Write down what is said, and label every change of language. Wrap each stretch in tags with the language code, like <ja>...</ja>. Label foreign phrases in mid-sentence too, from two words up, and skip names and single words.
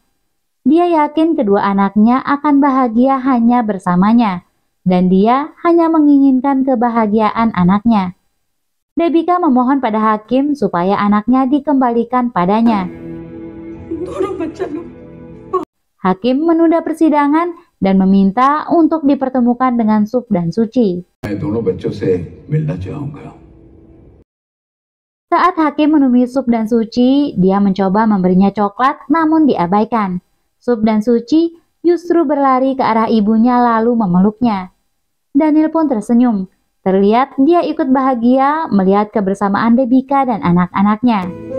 <id>Dia yakin kedua anaknya akan bahagia hanya bersamanya, dan dia hanya menginginkan kebahagiaan anaknya. Debika memohon pada hakim supaya anaknya dikembalikan padanya. Hakim menunda persidangan dan meminta untuk dipertemukan dengan Sub dan Suci.</id> <hi>मैं दोनों बच्चों से मिलना चाहूंगा।</hi> <id>Saat hakim menemui Sub dan Suci, dia mencoba memberinya coklat namun diabaikan. Sub dan Suci justru berlari ke arah ibunya lalu memeluknya. Daniel pun tersenyum. Terlihat dia ikut bahagia melihat kebersamaan Debika dan anak-anaknya.</id>